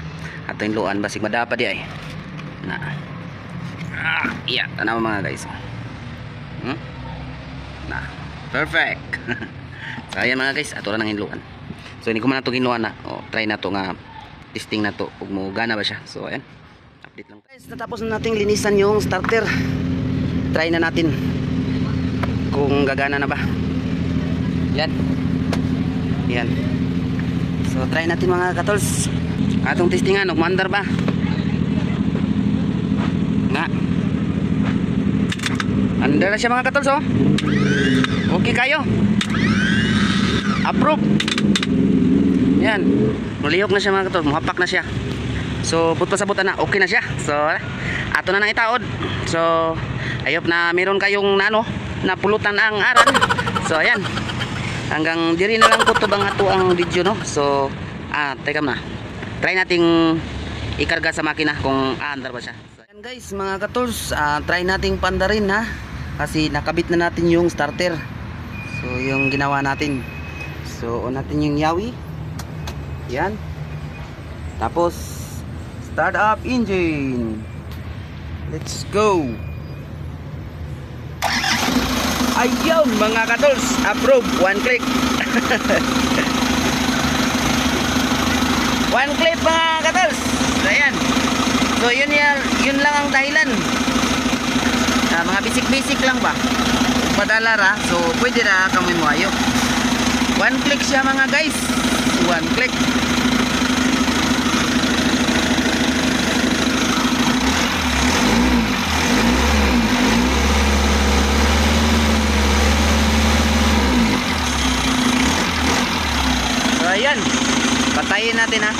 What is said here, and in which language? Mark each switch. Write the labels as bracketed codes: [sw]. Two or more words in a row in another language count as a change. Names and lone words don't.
[ceb] Ato hinluan basig madapa di ay. Na. Iya, tanaw mga guys. Na. Perfect. So ayan mga guys, ato ra nang hinluan. So hindi ko man ato hinluan na. Try na to nga testing na to ug mo gana ba siya. So ayan. Update lang. [tl] Guys, natapos na nating linisan yung starter. Try na natin kung gagana na ba. Yan. Yan. So try natin mga katols. [ceb] Atong testingan og mandar ba. Nga. [tl] Andar na siya mga katols, oh. Okay kayo. Approve. Yan. [ceb] Mulihok na siya mga katols, muhapak na siya. So but pasabutan na, okay na siya. So ato na nang itaod. [tl] So ayop na meron kayong nano na pulutan ang aran. So ayan, hanggang diri na lang po to bang ato ang video no. So teka na, try nating ikarga sa makina kung aandar ba siya. So ayan guys mga katols, try nating pandarin ha, kasi nakabit na natin yung starter. So yung ginawa natin, so on natin yung yawi. [en] Yan. Tapos start up engine. Let's go. [tl] Ayun mga katols, approve, [en] one click. One click mga katols. [tl] So ayan. So yun lang ang dahilan mga basic lang ba padala ra, so pwede ra kami mo ayo. [en] One click siya mga guys, one click. [tl] So ayan, patayin natin ha.